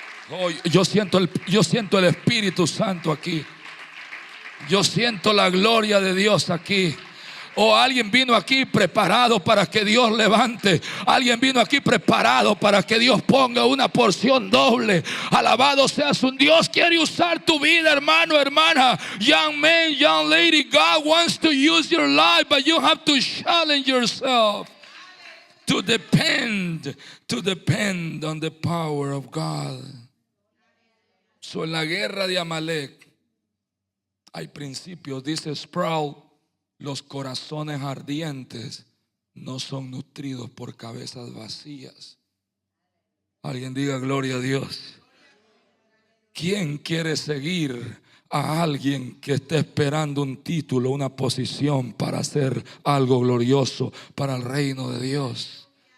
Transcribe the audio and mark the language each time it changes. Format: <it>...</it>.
<es>Oh, yo siento el Espíritu Santo aquí. Yo siento la gloria de Dios aquí. O alguien vino aquí preparado para que Dios levante. Alguien vino aquí preparado para que Dios ponga una porción doble. Alabado seas un Dios. Quiere usar tu vida, hermano, hermana.</es> <en>Young man, young lady, God wants to use your life, but you have to challenge yourself to depend on the power of God.</en> <es>So, en la guerra de Amalek hay principios. Dice Sproul: los corazones ardientes no son nutridos por cabezas vacías. Alguien diga gloria a Dios. ¿Quién quiere seguir a alguien que esté esperando un título, una posición para hacer algo glorioso para el reino de Dios?</es>